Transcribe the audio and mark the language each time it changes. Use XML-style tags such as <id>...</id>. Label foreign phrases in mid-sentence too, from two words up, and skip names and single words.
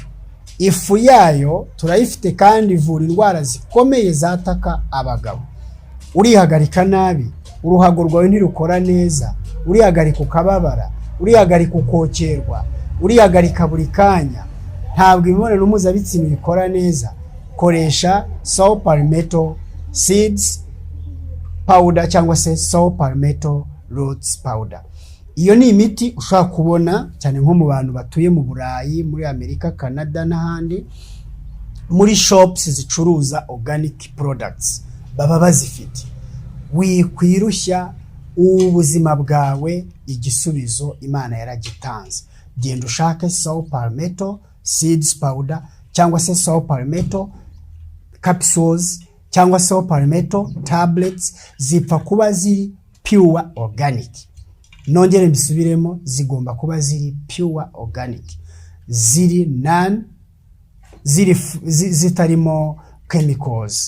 <rw>Ifu yayo turayifite kandi ivura indwara zikomeye zataka abagabo. Urihagarika nabi, uruhago rwawe ntirukora neza, urihagarika ukababara, urihagarika ukokerwa, urihagarika buri kanya, ntabwo imibonano mpuzabitsina ikora neza, koresha</rw> <en>saw palmetto seeds powder</en> <rw>cyangwa se</rw> <en>saw palmetto roots powder.</en> <rw>Iyo ni imiti ushobora kubona cyane nko mu bantu batuye mu Burayi, muri Amerika, Canada n'ahandi, muri shops zicuruza</rw> <en>organic products</en> <rw>baba bazifite. Wikwirushya ubuzima bwawe, igisubizo Imana yaragitanze. Genda ushake</rw> <en>saw palmetto seeds powder</en> <rw>cyangwa se</rw> <en>saw palmetto capsules</en> <rw>cyangwa</rw> <en>saw palmetto tablets,</en> <rw>zipfa kuba ziri</rw> <en>pure organic.</en> <rw>Nongere mbisubiremo, zigomba kuba ziri</rw> <en>pure organic,</en> <rw>zitarimo chemicals.</rw>